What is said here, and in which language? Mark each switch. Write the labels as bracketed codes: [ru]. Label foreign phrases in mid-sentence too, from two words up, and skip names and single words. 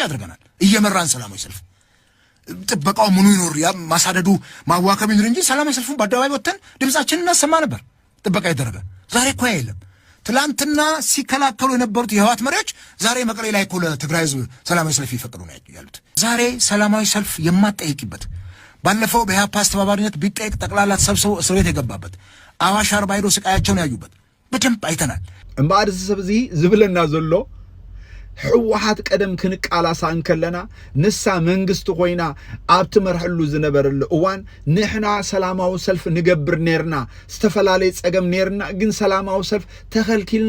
[am] አድርገናል። እየመራን ሰላማዊ ሰልፍ ጥበቃው ምኑ ይኖር ያ ማሳደዱ ማዋከብ ይኖር እንጂ ሰላማዊ ሰልፉን በአደባባይ ወጥተን ድምጻችንን እናሰማ ነበር። ጥበቃ ይደረገ። ዛሬ እኮ የለም። ትላንትና ሲከላከሉ የነበሩት የህዋት መሪዎች ዛሬ መቀሌ ላይ እኮ ለትግራይ ህዝብ ሰላማዊ ሰልፍ ይፈቅዱ ነው ያሉት። ዛሬ ሰላማዊ ሰልፍ የማጠይቅበት ባለፈው በኢህአፓ አስተባባሪነት ቢጠይቅ ጠቅላላ ተሰብስቦ እስር ቤት የገባበት አዋሽ አርባ ሄዶ ስቃያቸውን ያዩበት በደንብ አይተናል። [ti] እምባድ ሰብዚ ዝብለና ዘሎ ሕወሓት ቀደም ክንቃላሳ እንከለና ንሳ መንግስት ኮይና ኣብቲ መርሕሉ ዝነበረሉ እዋን ንሕና ሰላማዊ ሰልፍ ንገብር ነርና ዝተፈላለየ ጸገም ነርና ግን ሰላማዊ ሰልፍ ተኸልኪልና